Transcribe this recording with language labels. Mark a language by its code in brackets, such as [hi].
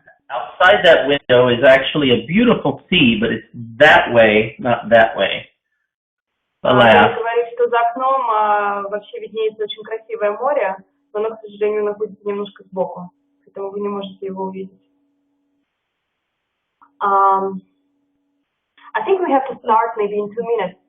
[en] Outside that window is actually a beautiful sea, but it's that way, not that way. Alas. [ru] Говорит, что за окном вообще виднеется очень красивое море, но оно, к сожалению, находится немножко сбоку, поэтому вы не можете его увидеть. [en] I think we have to start maybe in 2 minutes.